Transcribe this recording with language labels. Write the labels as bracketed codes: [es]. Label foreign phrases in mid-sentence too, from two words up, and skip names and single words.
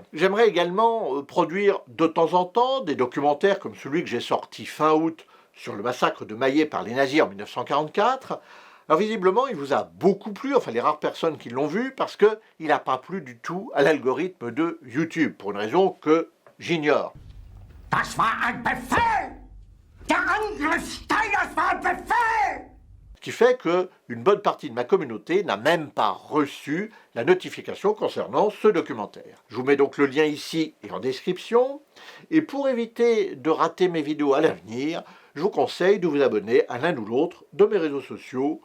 [fr] J'aimerais également produire de temps en temps des documentaires comme celui que j'ai sorti fin août sur le massacre de Maillet par les nazis en 1944. Alors visiblement, il vous a beaucoup plu, enfin les rares personnes qui l'ont vu, parce qu'il n'a pas plu du tout à l'algorithme de YouTube, pour une raison que j'ignore. [de] Das war ein Befehl! Der Angriff Steiners war ein Befehl! [fr] Ce qui fait qu'une bonne partie de ma communauté n'a même pas reçu la notification concernant ce documentaire. Je vous mets donc le lien ici et en description. Et pour éviter de rater mes vidéos à l'avenir, je vous conseille de vous abonner à l'un ou l'autre de mes réseaux sociaux.